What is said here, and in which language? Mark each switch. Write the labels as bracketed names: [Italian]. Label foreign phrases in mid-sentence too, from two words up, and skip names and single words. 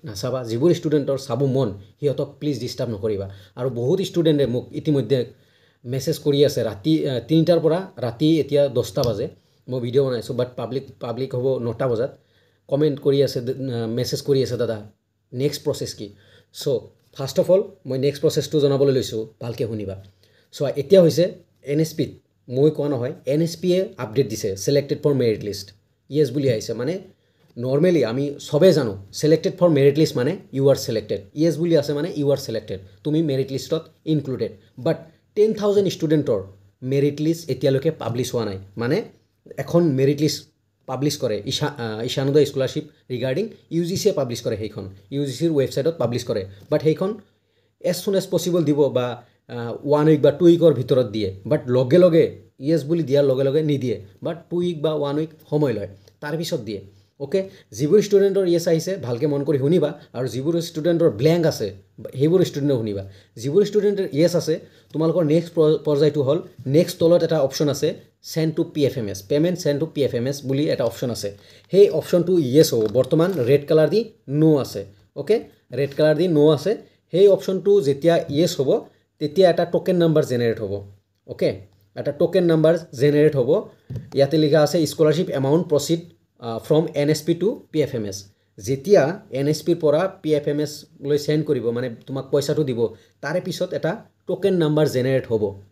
[Assamese] নাচাবা যিবোৰ ষ্টুডেন্টৰ চাব মন হিয়তক [English] please disturb [Assamese] নকৰিবা আৰু বহুত ষ্টুডেন্টে মোক ইতিমধ্যে মেসেজ কৰি আছে ৰাতি 3টাৰ পৰা ৰাতি এতিয়া 10টা বাজে মই ভিডিও বনাইছো [English] but public [Assamese] হ'ব 9টা বজাত কমেন্ট কৰি আছে মেসেজ কৰি আছে দাদা [English] next process [Assamese] কি [English] so first of all [Assamese] মই [English] next processটো [Assamese] জনাবলৈ লৈছো ভালকৈ শুনিবা সো এতিয়া হৈছে NSP মই কোৱা নহয় NSP এ আপডেট দিছে [English] selected for merit list yes [Assamese] বুলি আহিছে মানে নরমালি আমি সবে জানো [English] selected for merit list [Assamese] মানে [English] you are selected yes [Assamese] বুলি আছে মানে [English] you are selected [Assamese] তুমি [English] merit listত included but [Assamese] 10,000 ষ্টুডেন্টৰ [English] merit list [Assamese] এতিয়ালৈকে পাবলিশ হোৱা নাই মানে এখন [English] merit list publish [Assamese] কৰে ইশানোদয় [English] scholarship regarding [Assamese] UGC এ পাবলিশ কৰে সেইখন UGC ৰ ৱেবসাইটত পাবলিশ কৰে বাট সেইখন [English] as soon as possible [Assamese] দিব বা 1 উইক বা 2 উইকৰ ভিতৰত দিয়ে বাট লগে লগে ইয়েস বুলি দিয়াৰ লগে লগে নিদিয়ে বাট 2 উইক বা 1 উইক সময় লয় তাৰ পিছত দিয়ে ওকে যিবোৰ ষ্টুডেন্টৰ ইয়েস আহিছে ভালকে মন কৰি শুনিবা আৰু যিবোৰ ষ্টুডেন্টৰ ব্ল্যাঙ্ক আছে সেইবোৰ ষ্টুডেন্টৰ শুনিবা যিবোৰ ষ্টুডেন্টৰ ইয়েস আছে তোমালোকৰ নেক্সট পৰ্যায়টো হল নেক্সট তলত এটা অপচন আছে [English] send to PFMS payment send to PFMS [Assamese] বুলি এটা অপচন আছে সেই অপচনটো ইয়েস হ'ব বৰ্তমান [English] red colour [Assamese] দি নো আছে ওকে [English] red colour [Assamese] দি নো আছে সেই অপচনটো যেতিয়া ইয়েস হ'ব তেতিয়া এটা [English] token number generate [Assamese] হ'ব ওকে এটা [English] token number generate [Assamese] হ'ব ইয়াতে লিখা আছে [English] scholarship amount proceed from NSP to PFMS [Assamese] যেতিয়া NSP ৰ পৰা PFMS লৈ সেন্ড কৰিব মানে তোমাক পইচাটো দিব তাৰে পিছত এটা [English] token number generate [Assamese] হ'ব